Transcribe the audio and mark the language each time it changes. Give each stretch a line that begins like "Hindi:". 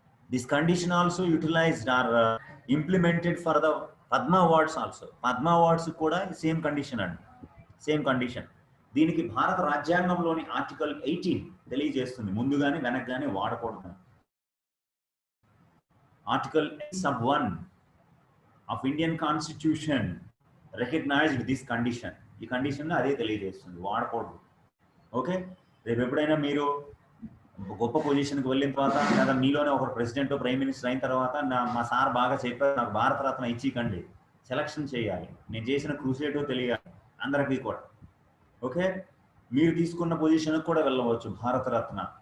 English: This condition also utilized or implemented for the Padma awards also.
Telugu: Padma awards కూడా same condition అండి, same condition. దీనికి భారత రాజ్యాంగంలోని ఆర్టికల్ 18 తెలియజేస్తుంది, ముందుగానే వెనక్గానే వాడకూడదు.
English: Article sub 1 of Indian Constitution recognized this condition.
Telugu: ఈ కండిషన్ అదే తెలియజేస్తుంది, వాడకూడదు. ఓకే, రేపు ఎప్పుడైనా మీరు గొప్ప పొజిషన్కి వెళ్ళిన తర్వాత, లేదా మీలోనే ఒక ప్రెసిడెంట్ ప్రైమ్ మినిస్టర్ అయిన తర్వాత, మా సార్ బాగా చెప్పారు, నాకు భారతరత్న ఇచ్చికండి, సెలక్షన్ చేయాలి, నేను చేసిన క్రూసేటో తెలియాలి అందరికీ కూడా. ఓకే, మీరు తీసుకున్న పొజిషన్కి కూడా వెళ్ళవచ్చు భారతరత్న.